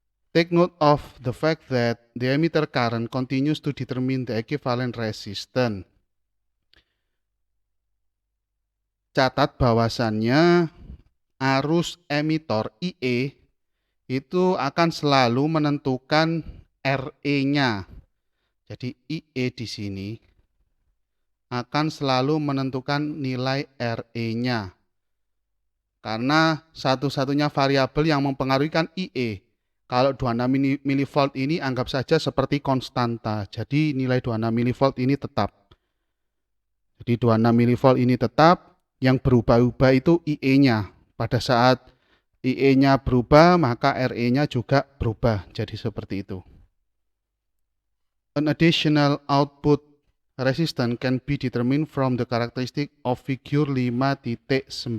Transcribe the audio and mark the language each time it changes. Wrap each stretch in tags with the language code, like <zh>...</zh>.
<en>Take note of the fact that the emitter current continues to determine the equivalent resistance.</en> <id>Catat bahwasannya arus emitor IE itu akan selalu menentukan RE-nya. Jadi IE di sini akan selalu menentukan nilai RE-nya. Karena satu-satunya variabel yang mempengaruhi kan IE. Kalau 26 mV ini anggap saja seperti konstanta. Jadi nilai 26 mV ini tetap. Jadi 26 mV ini tetap, yang berubah-ubah itu IE-nya. Pada saat IE-nya berubah, maka RE-nya juga berubah. Jadi seperti itu.</id> <en>An additional output resistance can be determined from the characteristic of figure 5.19.</en>